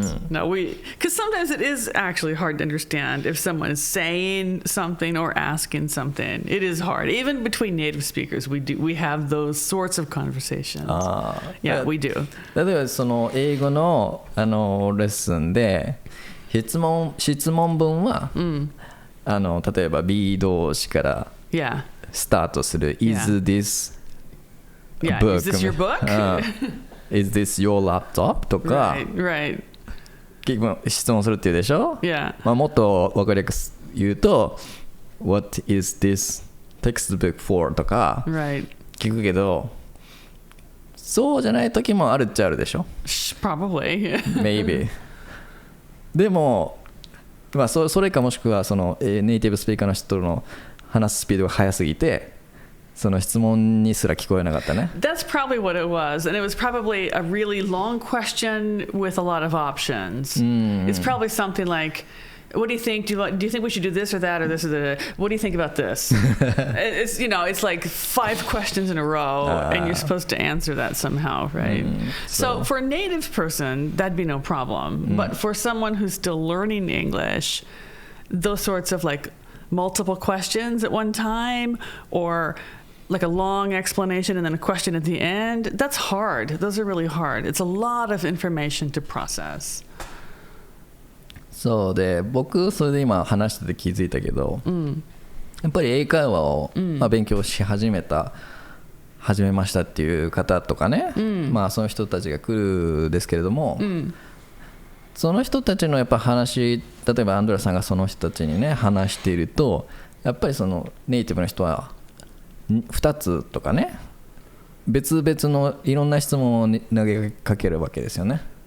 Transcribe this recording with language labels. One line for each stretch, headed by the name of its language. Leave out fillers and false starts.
English: No, because sometimes it is actually hard to understand if someone is saying something or asking something. It is hard. Even between native speakers, we have those sorts of conversations. Yeah, we do.
Japanese: 例えばその英語のレッスンで質問文は、例えば B 動詞からスタートする。
English: Is this book? Is this your book? Is this your laptop? とか、 right.
Japanese: 質問するっていうでしょ。
English: Yeah.
Japanese: もっと分かりやすく言うと
English: What is this textbook for?
Japanese: とか聞くけど、そうじゃない時もあるっちゃあるでしょ。
English: Probably. Maybe.
Japanese: でも、それかもしくはそのネイティブスピーカーの人の話すスピードが速すぎてその質問にすら聞こえなかったね。
English: That's probably what it was, and it was probably a really long question with a lot of options. It's probably something like, "What do you think? Do you think we should do this or that or this or that? What do you think about this?" It's it's like 5 questions in a row, and you're supposed to answer that somehow, right? So for a native person, that'd be no problem. But for someone who's still learning English, those sorts of like multiple questions at one time, or like a long explanation and then a question at the end, that's hard. Those are really hard. It's a lot of information to process.
Japanese: そうで、僕それで今話してて気づいたけど、やっぱり英会話を、勉強し始めましたっていう方とかね、その人たちが来るですけれども、その人たちのやっぱ例えばアンドレアさんがその人たちにね話していると、やっぱりそのネイティブの人は2つとかね、別々のいろんな質問を投げかけるわけですよね。